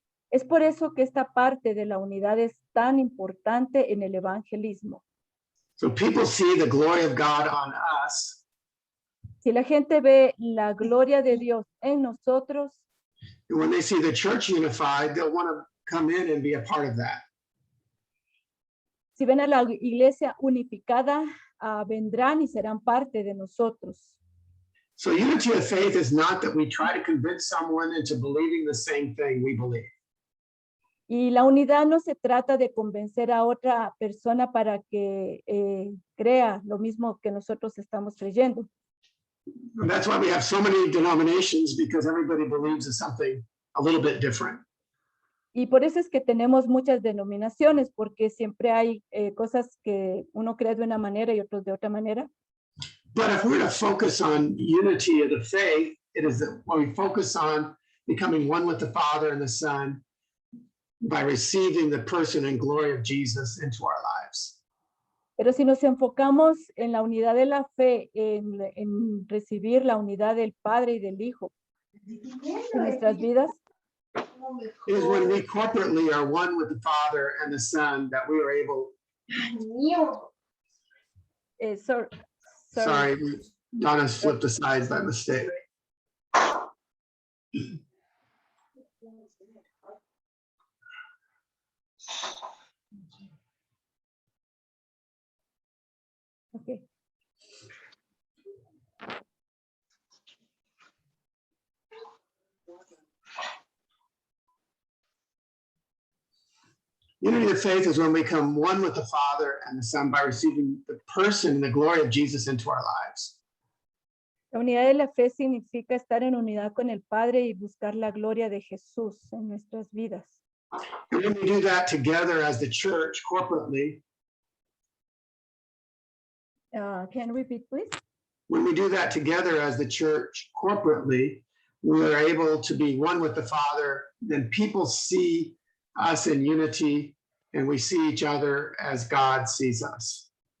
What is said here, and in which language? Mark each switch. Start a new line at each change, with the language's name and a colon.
Spanish: Es por eso que esta parte de la unidad es tan importante en el evangelismo.
English: So people see the glory of God on us,
Spanish: Si la gente ve la gloria de Dios en nosotros,
English: and when they see the church unified, they'll want to come in and be a part of that.
Spanish: si ven a la iglesia unificada, vendrán y serán parte de nosotros.
English: So unity of faith is not that we try to convince someone into believing the same thing we believe.
Spanish: Y la unidad no se trata de convencer a otra persona para que crea lo mismo que nosotros estamos creyendo.
English: And that's why we have so many denominations, because everybody believes in something a little bit different.
Spanish: Y por eso es que tenemos muchas denominaciones, porque siempre hay cosas que uno cree de una manera y otros de otra manera.
English: But if we're to focus on unity of the faith, it is that when we focus on becoming one with the Father and the Son by receiving the person and glory of Jesus into our lives.
Spanish: Pero si nos enfocamos en la unidad de la fe, en recibir la unidad del Padre y del Hijo en nuestras vidas,
English: It is when we corporately are one with the Father and the Son that we are able, sorry, Donna flipped aside by mistake. Okay. Unity of faith is when we become one with the Father and the Son by receiving the person and the glory of Jesus into our lives.
Spanish: La unidad de la fe significa estar en unidad con el Padre y buscar la gloria de Jesús en nuestras vidas.
English: And when we do that together as the church corporately, Can you repeat, please? when we do that together as the church corporately, we are able to be one with the Father, then people see us in unity and we see each other as God sees us.